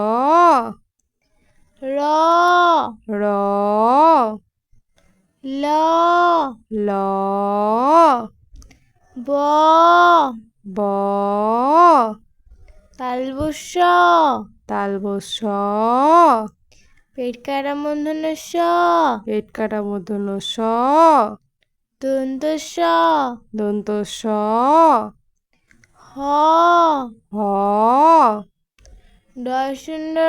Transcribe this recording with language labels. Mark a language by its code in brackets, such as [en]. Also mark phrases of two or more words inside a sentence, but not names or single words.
[as] র, র, ল, ল, ব, ব, তালবস্য, তালবস্য, পেট কাটা মূর্ধন্য স, পেট কাটা মূর্ধন্য স, দন্ত স, দন্ত স, হ, হ, ডয় শূন্য র,